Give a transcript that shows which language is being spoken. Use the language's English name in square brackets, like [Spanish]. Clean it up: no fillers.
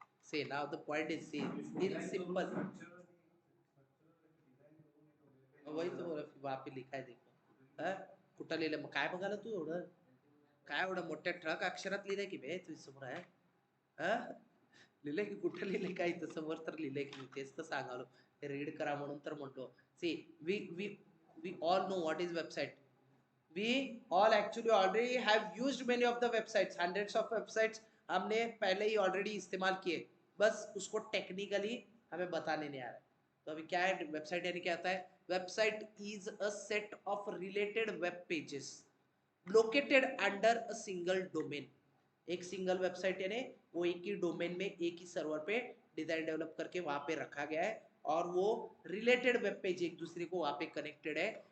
[English] से now the point is see in simple. [Hindi] वही तो वहां पे लिखा है देखो. [Marathi] कुठं लिहिलं मग काय बघायला तू एवढं. काय एवढं मोठ्या ट्रक अक्षरात लिहिलंय की बे तुझ्या समोर आहे. हा, लिहिलंय की कुठं लिहिलंय काय इथं समोर तर लिहिलंय की. मी तेच तर सांगालो, रीड करा म्हणून तर म्हणतो. [English] See we we we all know what is website. we all actually already have used many of the websites, hundreds of websites [Hindi] हमने पहले ही ऑलरेडी इस्तेमाल किए. बस उसको टेक्निकली हमें बताने नहीं आ रहा है. तो अभी क्या है वेबसाइट, यानी क्या होता है. [English] Website is a set of related web pages located under a single domain. [Hindi] एक सिंगल वेबसाइट यानी वो एक ही डोमेन में एक ही सर्वर पे डिजाइन डेवलप करके वहां पे रखा गया है, और वो रिलेटेड वेब पेज एक दूसरे को वहां पे कनेक्टेड है.